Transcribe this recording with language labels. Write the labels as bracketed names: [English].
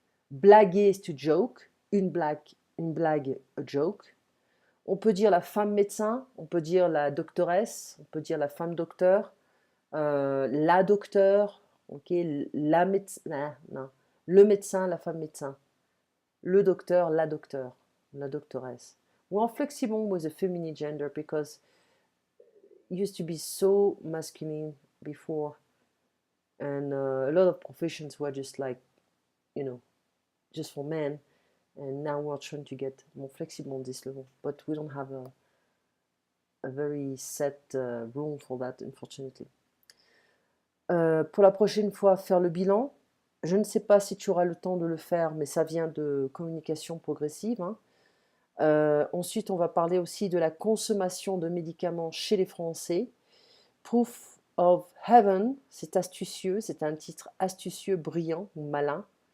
[French] Blaguer, c'est [English] to joke. [French] Une blague, [English] a joke. [French] On peut dire la femme médecin, on peut dire la doctoresse, on peut dire la femme docteur, la docteur, ok, la médecin, non, le médecin, la femme médecin, le docteur, la doctoresse. [English] We're flexible with the feminine gender because it used to be so masculine before, and a lot of professions were just like, you know, just for men, and now we're trying to get more flexible on this level, but we don't have a very set rule for that, unfortunately. [French] Pour la prochaine fois, faire le bilan. Je ne sais pas si tu auras le temps de le faire, mais ça vient de communication progressive, hein. Ensuite, on va parler aussi de la consommation de médicaments chez les Français. Proof of Heaven, c'est astucieux, c'est un titre astucieux, brillant ou malin.